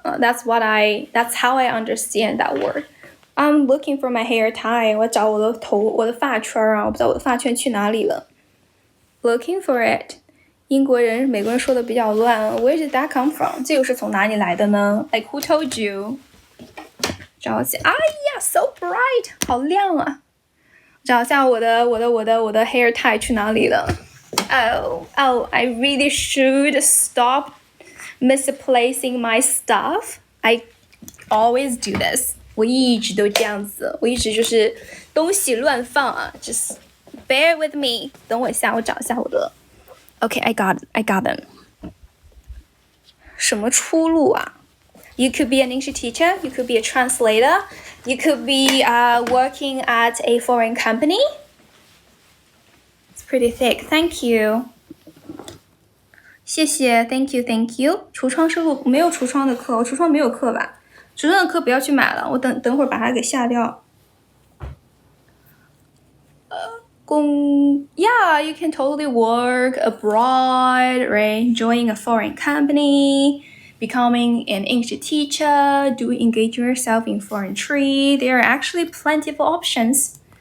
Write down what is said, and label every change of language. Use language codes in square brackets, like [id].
[en] That's how I understand that word. I'm looking for my hair tie. [zh] 我找我的发圈啊，我不知道我的发圈去哪里了。 [en] Looking for it. [zh] 英国人、美国人说的比较乱。 [en] Where did that come from? [zh] 这又是从哪里来的呢 ？ [en] Like who told you? [zh] 找一下，哎呀 ， [en] so bright， [zh] 好亮啊！找一下我的 [en] hair tie [zh] 去哪里了 [en] ？Oh, I really should stop misplacing my stuff. I always do this. [zh] 我一直都这样子，我一直就是东西乱放啊。 [en] Just bear with me. [zh] 等我一下，我找一下我的。 [en] Okay, I got them. [zh] 什么出路啊 [en] You could be an English teacher. You could be a translator. You could be working at a foreign company. It's pretty thick. Thank you. [zh] 谢谢 [en] Thank you. [zh] 橱窗收录没有橱窗的课，我橱窗没有课吧？橱窗的课不要去买了，我等会儿把它给下掉。 [en] Yeah, you can totally work abroad, right? Joining a foreign company, becoming an English teacher, engage yourself in foreign trade. There are actually plenty of options.